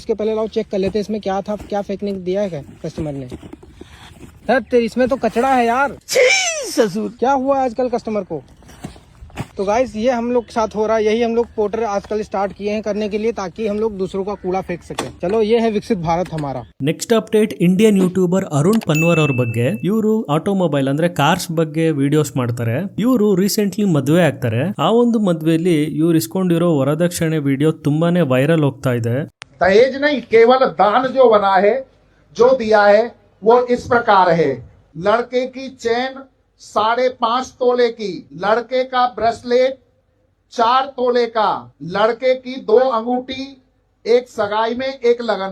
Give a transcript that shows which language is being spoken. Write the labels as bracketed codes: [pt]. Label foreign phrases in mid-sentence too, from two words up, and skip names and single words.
[hi] उसके पहले लाओ चेक कर लेते हैं इसमें क्या था, क्या फेंकने को दिया है कस्टमर ने। सर इसमें तो कचड़ा है यार, ससुर क्या हुआ आजकल कस्टमर को। तो गाइस ये हम लोग के साथ हो रहा है, यही हम लोग पोर्टर आजकल स्टार्ट किए हैं करने के लिए, ताकि हम लोग दूसरों का कूड़ा फेंक सके। चलो ये है विकसित भारत हमारा। [en] next update, Indian YouTuber [kn] ಅರುಣ್ ಪನ್ವರ್ ಅವ್ರ ಬಗ್ಗೆ. ಇವರು ಆಟೋಮೊಬೈಲ್ ಅಂದ್ರೆ ಕಾರ್ಸ್ ಬಗ್ಗೆ ವಿಡಿಯೋಸ್ ಮಾಡ್ತಾರೆ. ಇವರು ರೀಸೆಂಟ್ಲಿ ಮದುವೆ ಆಗ್ತಾರೆ. ಆ ಒಂದು ಮದುವೆಯಲ್ಲಿ ಇವ್ರು ಇಸ್ಕೊಂಡಿರೋ ವರದಕ್ಷಿಣೆ ವಿಡಿಯೋ ತುಂಬಾನೇ ವೈರಲ್ ಹೋಗ್ತಾ ಇದೆ. [hi] दहेज नहीं, केवल दान जो बना है, जो दिया है वो इस प्रकार है। लड़के की चेन 5.5 तोले की, लड़के का ब्रेसलेट 4 तोले का, लड़के की 2 अंगूठी, एक सगाई में एक लगन